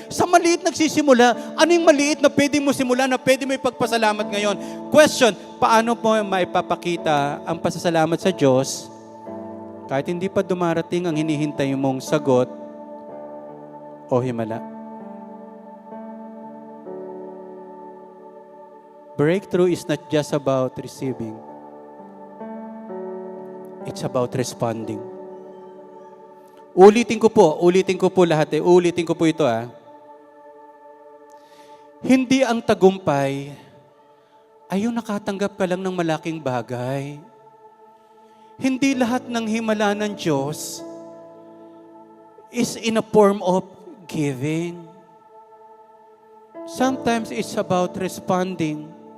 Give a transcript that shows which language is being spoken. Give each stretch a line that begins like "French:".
Filipino: Sa maliit nagsisimula, ano yung maliit na pwedeng mo simula na pwede mo ipagpasalamat ngayon? Question, paano po maipapakita ang pasasalamat sa Diyos kahit hindi pa dumarating ang hinihintay mong sagot o himala?
English: Breakthrough is not just about receiving. It's about responding.
Filipino: Ulitin ko po lahat ulitin ko po ito Hindi ang tagumpay ay yung nakatanggap ka lang ng malaking bagay. Hindi lahat ng himala ng Diyos
English: is in a form of giving. Sometimes it's about responding.